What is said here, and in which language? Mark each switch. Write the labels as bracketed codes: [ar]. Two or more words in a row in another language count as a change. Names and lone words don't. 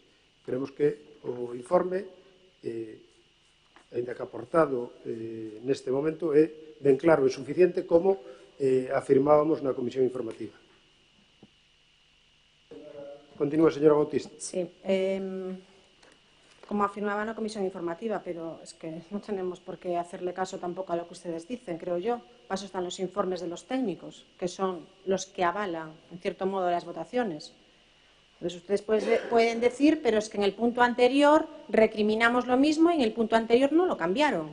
[gl] Creemos que o informe, ainda que aportado neste momento, é ben claro e suficiente como afirmábamos na Comisión Informativa. Continúa, señora Bautista. [es] Sí, [gl] como afirmaba na Comisión Informativa, [es] pero es que no tenemos por qué hacerle caso tampoco a lo que ustedes dicen, creo yo. Para eso están los informes de los técnicos, que son los que avalan, en cierto modo, las votaciones. Entonces, ustedes pueden decir, pero es que en el punto anterior recriminamos lo mismo y en el punto anterior no lo cambiaron.